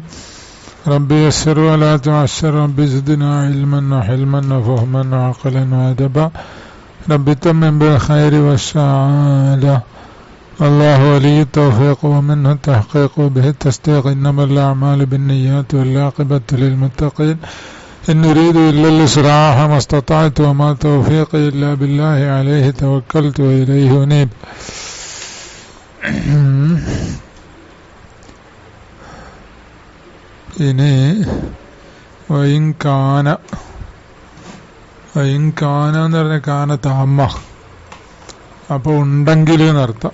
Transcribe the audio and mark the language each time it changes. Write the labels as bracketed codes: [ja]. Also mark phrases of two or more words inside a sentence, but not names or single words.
[ar] رب يسر ولا تعسر، رب زدنا علما وحلما وفهما وعقلا وأدبا، رب تمم بالخير والسعادة. الله ولي التوفيق ومنه التحقيق وبه التصديق، إنما الأعمال بالنيات والعاقبة للمتقين. إن نريد إلا الإصلاح ما استطعت وما توفيقي إلا بالله عليه توكلت وإليه أنيب. [ml] ഇനി വൈൻകാന എന്ന് പറഞ്ഞ [ar] كان تامة, [ml] അപ്പോൾ ഉണ്ടെങ്കിൽ എന്നർത്ഥം.